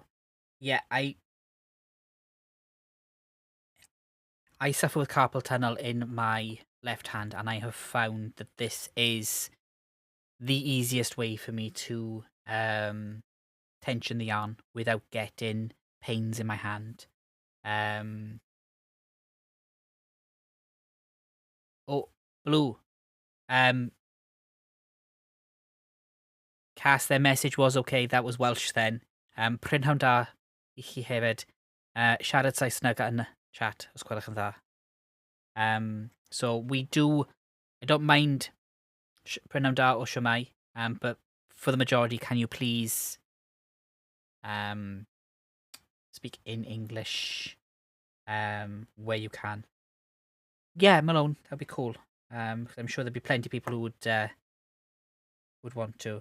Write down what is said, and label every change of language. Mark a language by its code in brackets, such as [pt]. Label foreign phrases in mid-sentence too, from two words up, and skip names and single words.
[en] Yeah, I suffer with carpal tunnel in my left hand, and I have found that this is the easiest way for me to tension the yarn without getting pains in my hand. Oh, Blue. Cass, their message was okay. That was Welsh then. [cy] Prynhawn da I chi hefyd. Siarad Saesneg yn chat, os gwelwch yn dda. [en] So we do, I don't mind [cy] Prynhawn da [en] or Siamai, but for the majority, can you please speak in English where you can? Yeah, Malone, that'd be cool. I'm sure there'd be plenty of people who would want to.